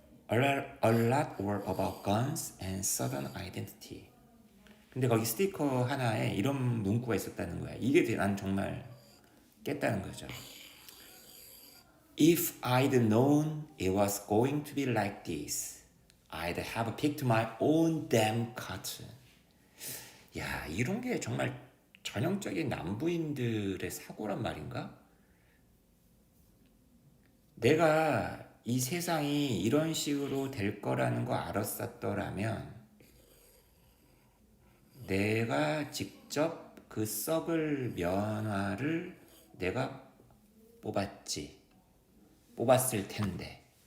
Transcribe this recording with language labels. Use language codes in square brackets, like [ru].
[en] A lot were about guns and Southern identity. [ko] 근데 거기 스티커 하나에 이런 문구가 있었다는 거야. 이게 난 정말 깼다는 거죠. [en] If I'd known it was going to be like this, I'd have picked my own damn cotton. [ko] 야, 이런 게 정말 전형적인 남부인들의 사고란 말인가? 내가 이 세상이 이런 식으로 될 거라는 거 알았었더라면 내가 직접 그 썩을 면화를 내가 뽑았을 텐데.